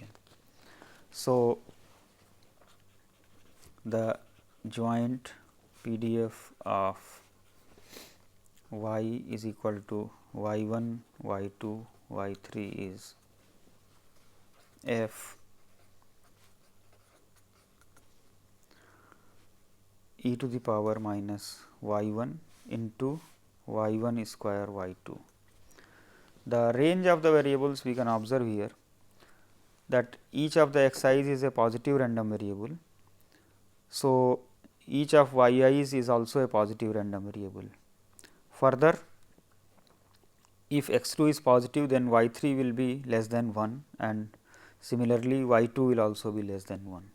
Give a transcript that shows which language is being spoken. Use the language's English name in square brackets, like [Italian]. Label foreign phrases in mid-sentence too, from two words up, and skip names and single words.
[English] So, the joint PDF of y is equal to y1, y2, y3 is f e to the power minus y1 into y1 square y2. The range of the variables we can observe here, that each of the x i's is a positive random variable. So, each of y i's is also a positive random variable. Further, if x 2 is positive, then y 3 will be less than 1, and similarly y 2 will also be less than 1.